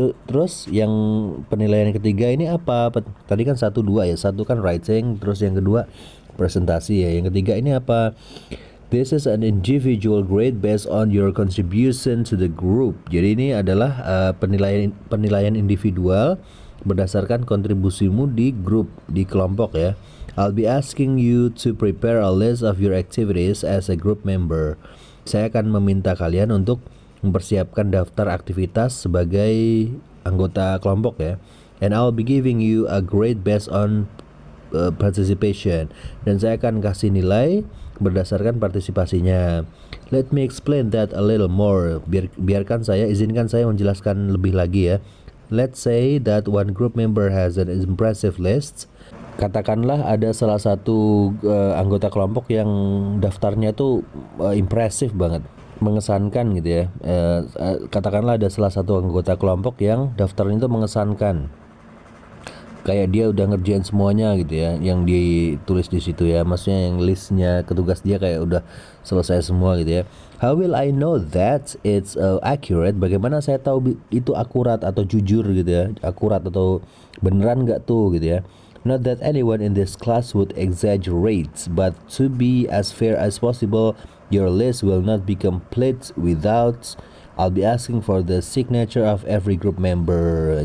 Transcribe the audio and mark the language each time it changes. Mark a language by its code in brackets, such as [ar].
[id] Terus yang penilaian ketiga ini apa? Tadi kan 1, 2 ya. Satu kan writing, terus yang kedua presentasi ya. Yang ketiga ini apa? [en] This is an individual grade based on your contribution to the group. [id] Jadi ini adalah penilaian individual berdasarkan kontribusimu di grup, di kelompok ya. [en] I'll be asking you to prepare a list of your activities as a group member. [id] Saya akan meminta kalian untuk mempersiapkan daftar aktivitas sebagai anggota kelompok ya. [en] And I'll be giving you a grade based on participation. [id] Dan saya akan kasih nilai berdasarkan partisipasinya. [en] Let me explain that a little more. [id] Izinkan saya menjelaskan lebih lagi ya. [en] Let's say that one group member has an impressive list. [id] Katakanlah ada salah satu anggota kelompok yang daftarnya tuh impresif banget, mengesankan gitu ya. Katakanlah ada salah satu anggota kelompok yang daftarnya itu mengesankan, kayak dia udah ngerjain semuanya gitu ya, yang ditulis di situ ya. Maksudnya yang listnya tugas dia kayak udah selesai semua gitu ya. [en] How will I know that it's accurate? [id] Bagaimana saya tahu itu akurat atau jujur gitu ya, akurat atau beneran nggak tuh gitu ya. [en] Not that anyone in this class would exaggerate, but to be as fair as possible, your list will not be complete without I'll be asking for the signature of every group member.